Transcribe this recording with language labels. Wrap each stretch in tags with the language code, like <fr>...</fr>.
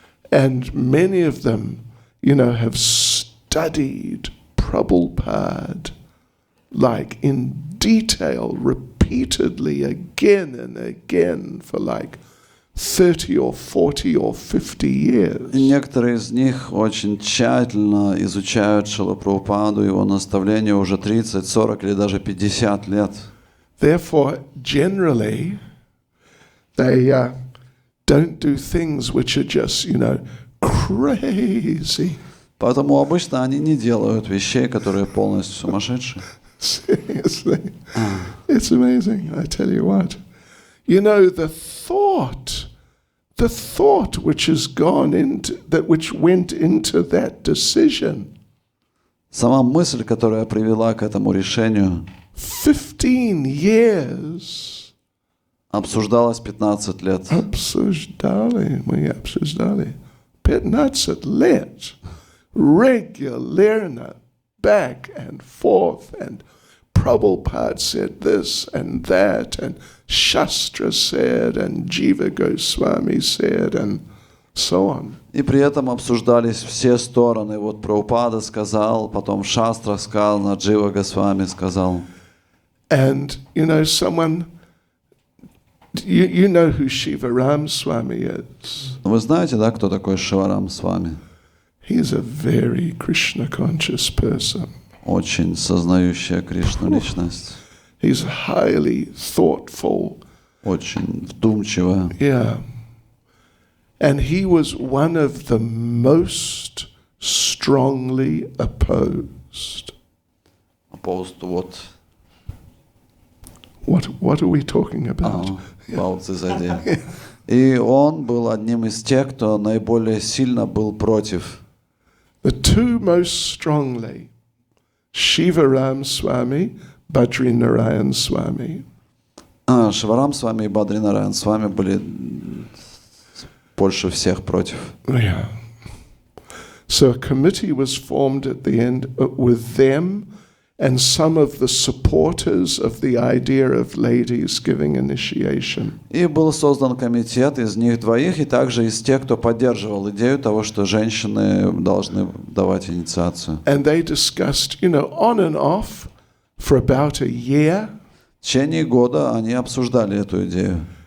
<en>And many of them, have studied Prabhupada like in detail, repeatedly, again and again for like 30 or 40 or 50 years.</en> <ru>И некоторые из них очень тщательно изучают Шрилу Прабхупаду, его наставления уже 30, 40 или даже 50 лет.</ru> <en>Therefore, generally, they don't do things which are just, crazy.</en> <ru>Поэтому обычно они не делают вещей, которые полностью сумасшедшие.</ru> <en>Seriously. It's amazing, I tell you what. The thought which has gone into that, which went into that decision.</en> <ru>Сама мысль, которая привела к этому решению,</ru> <en>15 years.</en> <ru>Обсуждалась 15 лет. Мы обсуждали 15 лет.</ru> <en>Regularно, back and forth, and Prabhupada said this and that, and Shastra said, and Jiva Goswami said, and so on.</en> <ru>И при этом обсуждались все стороны. Вот Прабхупада сказал, потом Шастра сказал, Наджива Госвами сказал.</ru> <en>And, someone, you know who Shivaram Swami is.</en> <ru>Вы знаете, да, кто такой Шиварам Свами?</ru> <en>He's a very Krishna conscious person.</en> <ru>Очень сознающая Кришну личность.</ru> <en>He's highly thoughtful.</en> <ru>Очень вдумчивая.</ru> <en>Yeah. And he was one of the most strongly opposed. Opposed to what? What are we talking about? About this idea.</en> <ru>И он был одним из тех, кто наиболее сильно был против.</ru> <en>The two most strongly, Shivaram Swami, Badrinarayan Swami.</en> <ru>Шиварам Свами и Бадринараян Свами были больше всех против.</ru> <en>Yeah. So a committee was formed at the end with them and some of the supporters of the idea of ladies giving initiation.</en> <ru>И был создан комитет из них двоих и также из тех, кто поддерживал идею того, что женщины должны давать инициацию.</ru> <en>And they discussed, on and off for about a year.</en> <ru>В течение года они обсуждали эту идею.</ru>